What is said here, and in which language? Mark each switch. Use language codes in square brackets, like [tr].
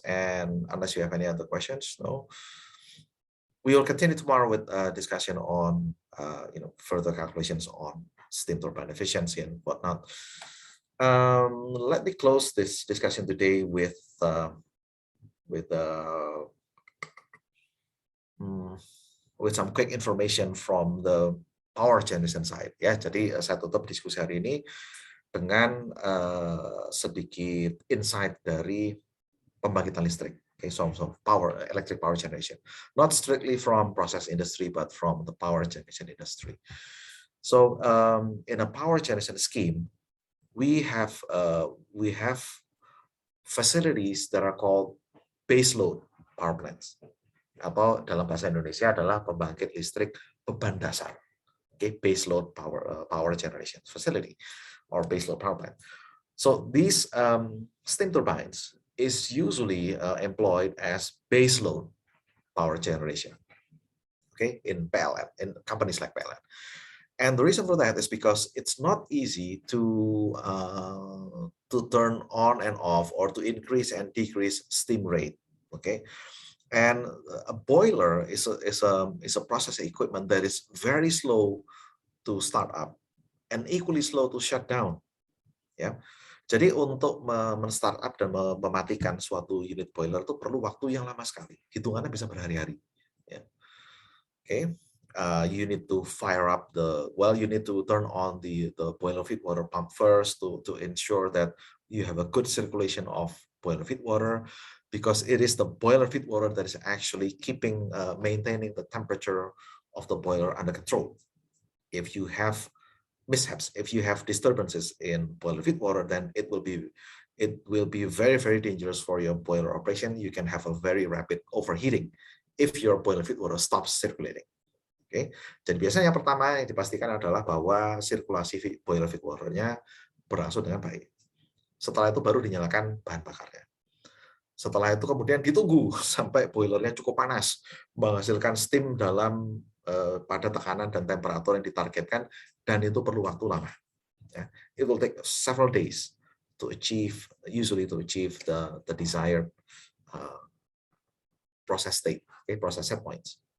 [en] And unless you have any other questions, no, we will continue tomorrow with a discussion on further calculations on steam turbine efficiency and whatnot. Let me close this discussion today with some quick information from the power generation side. [id] Ya, jadi saya tutup diskusi hari ini dengan sedikit insight dari pembangkitan listrik. [en] Okay, so electric power generation, not strictly from process industry, but from the power generation industry. So in a power generation scheme, we have facilities that are called baseload power plants, [id] atau dalam bahasa Indonesia adalah pembangkit listrik beban dasar. [en] Okay, baseload power generation facility or baseload power plant. So these steam turbines is usually employed as baseload power generation. Okay, in PLN, in companies like PLN. And the reason for that is because it's not easy to turn on and off or to increase and decrease steam rate. Okay, and a boiler is a process equipment that is very slow to start up and equally slow to shut down. [id] Ya, jadi untuk men-start up dan mematikan suatu unit boiler itu perlu waktu yang lama sekali, hitungannya bisa berhari-hari. Ya. Okay. [en] You need to fire up you need to turn on the boiler feed water pump first to ensure that you have a good circulation of boiler feed water, because it is the boiler feed water that is actually maintaining the temperature of the boiler under control. If you have mishaps, if you have disturbances in boiler feed water, then it will be very, very dangerous for your boiler operation. You can have a very rapid overheating if your boiler feed water stops circulating. Okay. [id] Jadi biasanya yang pertama yang dipastikan adalah bahwa sirkulasi boiler feed water-nya berlangsung dengan baik. Setelah itu baru dinyalakan bahan bakarnya. Setelah itu kemudian ditunggu sampai boilernya cukup panas, menghasilkan steam pada tekanan dan temperatur yang ditargetkan, dan itu perlu waktu lama. Ya. [en] It will take several days to achieve the desired process state, okay, process set points.